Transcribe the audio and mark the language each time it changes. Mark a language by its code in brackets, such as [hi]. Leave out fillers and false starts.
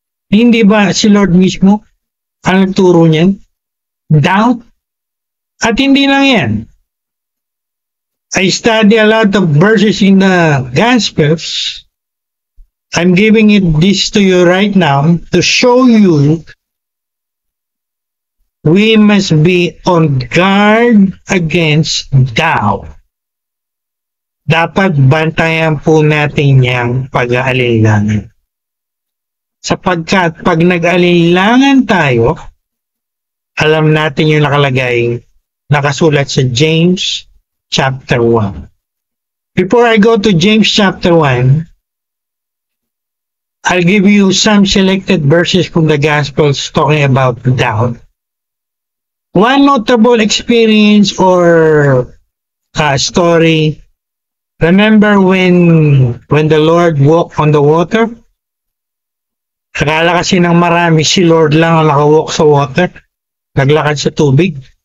[tl] Hindi ba si Lord mismo ang nagturo niyan? Doubt? At hindi lang yan. [en] I study a lot of verses in the Gospels. I'm giving this to you right now to show you we must be on guard against doubt. [tl] Dapat bantayan po natin yung pag-aalilangan. Sapagkat pag nag-aalilangan tayo, alam natin yung nakasulat sa James chapter 1. [en] Before I go to James chapter 1, I'll give you some selected verses from the Gospels talking about doubt. One notable experience or story, remember when the Lord walked on the water? [tl] Akala kasi ng marami si Lord lang ang nakawalk sa water, naglakad sa tubig.